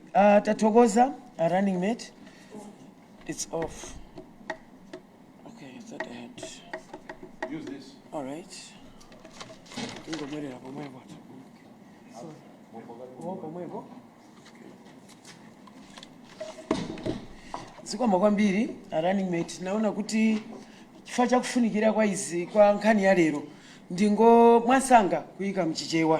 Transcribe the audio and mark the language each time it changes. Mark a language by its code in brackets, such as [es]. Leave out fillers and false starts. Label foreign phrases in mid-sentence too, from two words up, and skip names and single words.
[ny] Tathokoza [en] running mate. It's off. Okay, I thought I had. Use this. All right. [ny] Mbwelera pomwepo. Pomwepo. Zikoma kwambiri [en] running mate. [ny] Naona kuti chifukwa chakufunikira kwa izi kwa nkhani ya lero ndingo mwasanga kuyika mchichewa.